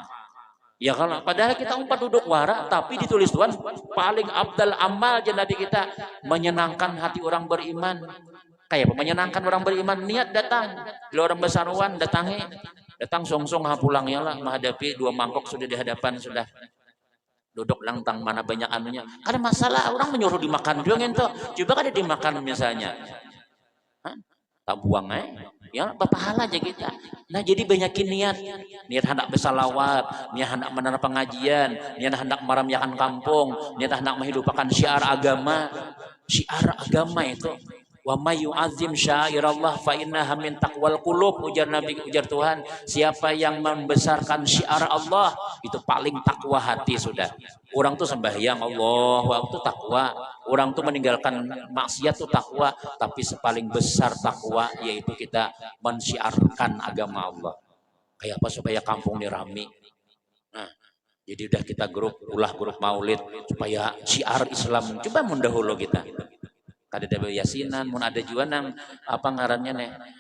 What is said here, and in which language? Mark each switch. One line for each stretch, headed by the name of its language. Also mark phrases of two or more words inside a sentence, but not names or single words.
Banjar: ya kalau padahal kita umpat duduk wara tapi ditulis Tuhan paling abdal amal jadi kita menyenangkan hati orang beriman kayak menyenangkan orang beriman niat datang bila orang besaruan datang songsong pulang ya lah menghadapi 2 mangkok sudah di hadapan sudah duduk langtang mana banyak anunya ada masalah orang menyuruh dimakan juga itu coba kada dimakan misalnya tak buang ya berpahala aja kita nah jadi banyakin niat hendak bersalawat niat hendak menerima pengajian niat hendak meramyakan kampung niat hendak menghidupkan syiar agama itu
Arabic: ومن يعظم شعائر الله فإنها من تقوى القلوب
Banjar: ujar Nabi ujar Tuhan siapa yang membesarkan syiar Allah itu paling takwa hati sudah orang tuh sembahyang Allah waktu takwa orang tuh meninggalkan maksiat tuh takwa tapi sepaling besar takwa yaitu kita mensyiarkan agama Allah kayak apa supaya kampung ini rame nah jadi udah kita grup maulid supaya syiar Islam coba mendahulu kita kada ada yasinan mun ada juga nang apa ngarannya nih